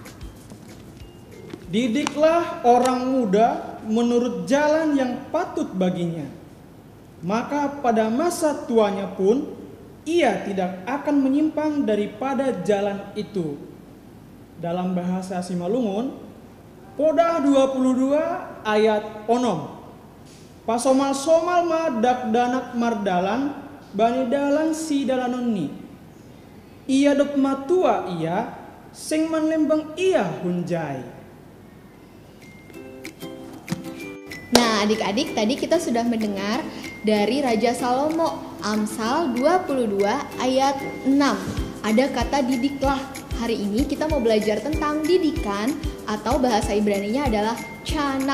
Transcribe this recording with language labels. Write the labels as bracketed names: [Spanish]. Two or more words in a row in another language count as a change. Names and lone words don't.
[Indonesian] Didiklah orang muda menurut jalan yang patut baginya, maka pada masa tuanya pun ia tidak akan menyimpang daripada jalan itu. Dalam bahasa Simalungun, Podah 22 ayat 6. [Simeulue] Pasomal-somal ma dakdanak mardalan bani dalan si dalanonni. Ia dop matua ia sing manlembang ia hunjai. [Indonesian] Nah, adik-adik, tadi kita sudah mendengar dari Raja Salomo, Amsal 22 ayat 6. Ada kata didiklah. Hari ini kita mau belajar tentang didikan atau bahasa Ibraninya adalah canak.